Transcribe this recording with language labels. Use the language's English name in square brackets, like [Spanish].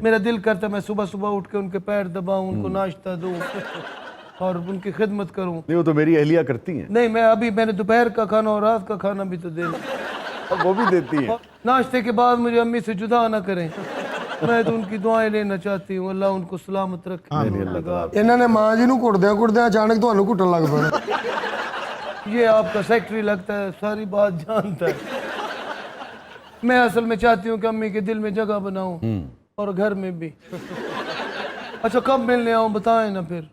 [Urdu] میرا دل کرتا ہے میں صبح صبح اٹھ کے ان کے پیر دباؤں، ان کو ناشتہ دوں اور ان کی خدمت کروں۔ نہیں، وہ تو میری اہلیہ کرتی ہیں، نہیں میں نے دوپہر کا کھانا اور رات کا کھانا بھی تو دینا۔ وہ بھی دیتی ہیں۔ ناشتے کے بعد مجھے امی سے جدا نہ کریں، میں تو ان کی دعائیں لینا چاہتی ہوں، اللہ ان کو سلامت رکھے۔ [Punjabi] انہوں نے ماں جی نو کٹدیاں کٹدیاں اچانک تہانوں کٹن لگ پڑا۔ [Urdu] یہ آپ کا سیکٹری لگتا ہے، ساری بات جانتا ہے۔ میں اصل میں چاہتی ہوں کہ امی کے دل میں جگہ بناؤں اور گھر میں بھی۔ اچھا کب ملنے آؤں بتائیں نا پھر۔